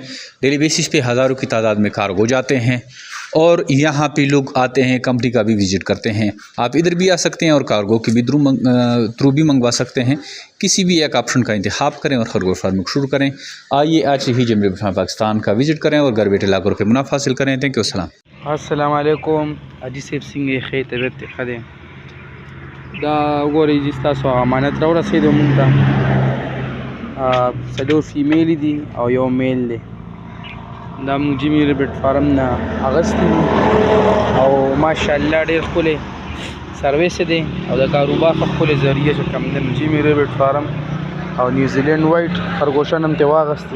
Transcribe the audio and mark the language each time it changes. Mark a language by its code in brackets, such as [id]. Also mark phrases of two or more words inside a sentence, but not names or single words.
[en] daily basis [ur] پہ ہزاروں کی تعداد میں کارگو جاتے ہیں اور یہاں پہ لوگ آتے ہیں، کمپنی کا بھی وزٹ کرتے ہیں. آپ ادھر بھی آ سکتے ہیں اور کارگو کے بھی تھرو بھی منگوا سکتے ہیں. کسی بھی ایک آپشن کا انتخاب کریں اور خرگوش فارمنگ شروع کریں. آئیے آج سے ہی ضمیر پاکستان کا وزٹ کریں اور گھر بیٹھے لاکھوں روپے منافع حاصل کریں. [en] thank you. [ur] السلام علیکم۔ حاجی صاحب [ps] څنګه ښه طبیعت ته ښه دی؟ دا وګورئ چې ستاسو امانت راورسېدو مونږ ته 4 فیمیلې دي او 1 میل دی. دا مونږ جمیر بیټ فارم نه اغوستي دي او ماشاءالله ډېر ښکلی سروس دی او د کاروبار ښه ښکلی ذریعه چې کوم دی جمیر بیټ فارم او نیوزیلینډ وایټ خرګوشان هم ترې واغستې.